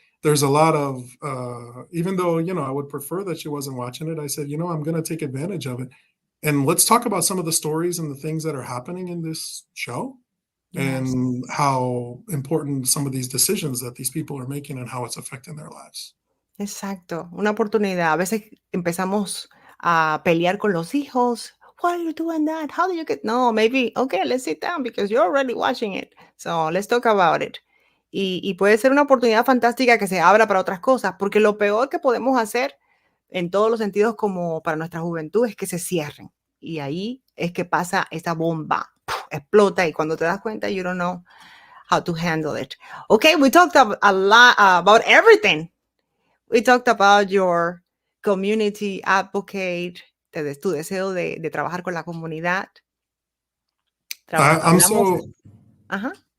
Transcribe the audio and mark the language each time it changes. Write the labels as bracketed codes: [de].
[en] There's a lot of even though, I would prefer that she wasn't watching it, I said, I'm going to take advantage of it. And let's talk about some of the stories and the things that are happening in this show Yes. and how important some of these decisions that these people are making and how it's affecting their lives. [es] Exacto, una oportunidad. A veces empezamos a pelear con los hijos. [en] Why are you doing that? How do you get? No, maybe, okay, let's sit down because you're already watching it. So let's talk about it. [es] Y puede ser una oportunidad fantástica que se abra para otras cosas, porque lo peor que podemos hacer en todos los sentidos como para nuestra juventud es que se cierren. Y ahí es que pasa esa bomba, ¡puf! Explota y cuando te das cuenta, [en] you don't know how to handle it. Okay, we talked a lot about everything. We talked about your community advocate, [es] tu deseo de trabajar con la comunidad. [en] I, I'm [es] Hablamos, [en] so ajá.